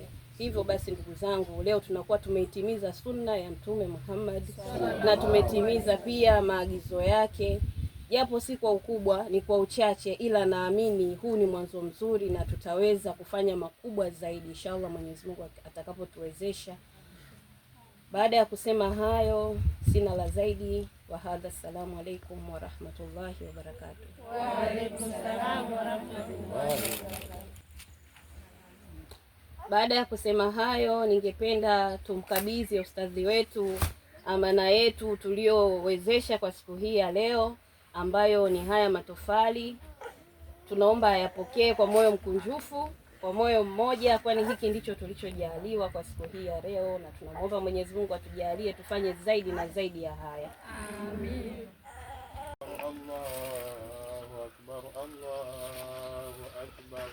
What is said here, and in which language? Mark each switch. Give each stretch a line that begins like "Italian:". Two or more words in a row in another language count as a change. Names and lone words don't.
Swahili: Hivyo basi ndugu zangu, leo tunakuwa tumeitimiza sunna ya Mtume Muhammad na tumetimiza pia maagizo yake, japo si kwa ukubwa, ni kwa uchache, ila naamini huu ni mwanzo mzuri na tutaweza kufanya makubwa zaidi inshallah Mwenyezi Mungu atakapotuwezesha. Baada ya kusema hayo, sina la zaidi.
Arabic: وهذا، السلام عليكم ورحمة الله وبركاته. وعليكم السلام ورحمة الله.
Swahili: Baada ya kusema hayo, ningependa tumkabidhi ustadhi wetu amana yetu tuliowezesha kwa siku hii ya leo, ambayo ni haya matofali. Tunaomba ayapokee kwa moyo mkunjufu, kwa moyo mmoja, kwani hiki ndicho tulichojaliwa kwa siku hii ya leo, na tunamwomba Mwenyezi Mungu atujalie tufanye zaidi na zaidi ya haya. Amin.
Arabic: الله أكبر، الله أكبر,